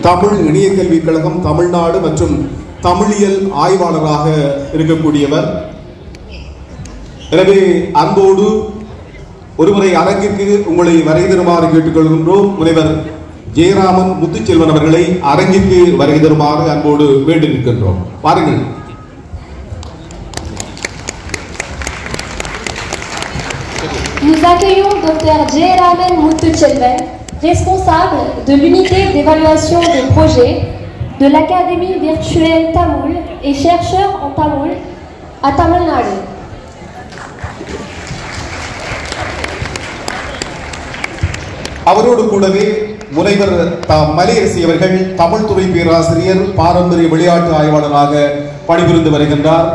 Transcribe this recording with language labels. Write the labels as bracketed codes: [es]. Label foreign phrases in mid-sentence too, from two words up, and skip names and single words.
[ta] தமிழ் இணைய கல்விக் கழகம் தமிழ்நாடு மற்றும் தமிழியல் ஆய்வாளராக இருக்கக்கூடியவர். எனவே அன்போடு ஒருமுறை அரங்கிற்கு உங்களை வருகை தருமாறு கேட்டுக்கொள்கின்றோம். முனைவர் ஜெயராமன் முத்துச்செல்வன் அவர்களை அரங்கிற்கு வருகை தருமாறு அன்போடு வேண்டி நிற்கின்றோம். பாருங்கள். [fr] Nous accueillons Dr Jayaraman Muthuchelvan, responsable de l'unité d'évaluation des projets de l'Académie virtuelle Tamoul et chercheur en Tamoul à Tamil Nadu. [ta] அவரோடு கூடவே முனைவர் மலையரசி அவர்கள் தமிழ் துறை பேராசிரியர், பாரம்பரிய விளையாட்டு ஆய்வாளராக பணிபுரிந்து வருகின்றார்.